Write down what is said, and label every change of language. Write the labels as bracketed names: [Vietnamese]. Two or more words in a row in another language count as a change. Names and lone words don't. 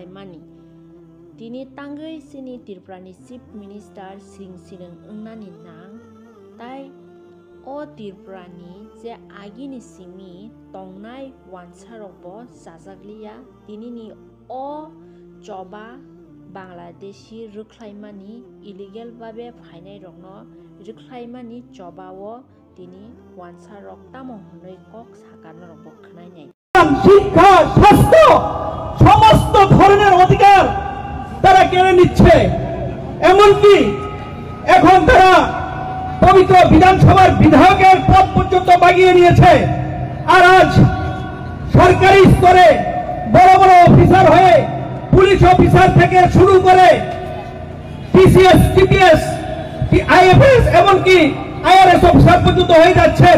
[Kok Borok] मानि तिनि तांगै सिनि त्रिपुरानि [English] chief minister [Kok Borok] सिं सिं ओंनानि नां ताई अ त्रिपुरानि जे आगिनि सिमी तंनाय वानसारकबो जाजाग्लिया तिनिनि अ जबा बांलादेशी रोख्लायमानि इलिगेल भाबे फायनाय रंनो रोख्लायमानि जबावो तिनि वानसारक तामं हनै कक साकानो रंबो खनायनाय [Bangla] শিক্ষা, স্বাস্থ্য সমস্ত ধরনের অধিকার তারা কেড়ে নিচ্ছে। এমনকি এখন তারা পবিত্র বিধানসভার বিধায়কের পদ পর্যন্ত বাগিয়ে নিয়েছে। আর আজ সরকারি স্তরে বড় বড় অফিসার হয়ে [English] police officer [Bangla] থেকে শুরু করে টিসিএস, টিপিএস, আইএফএস এমনকি আইআরএস অফিসার পর্যন্ত হয়ে যাচ্ছেন।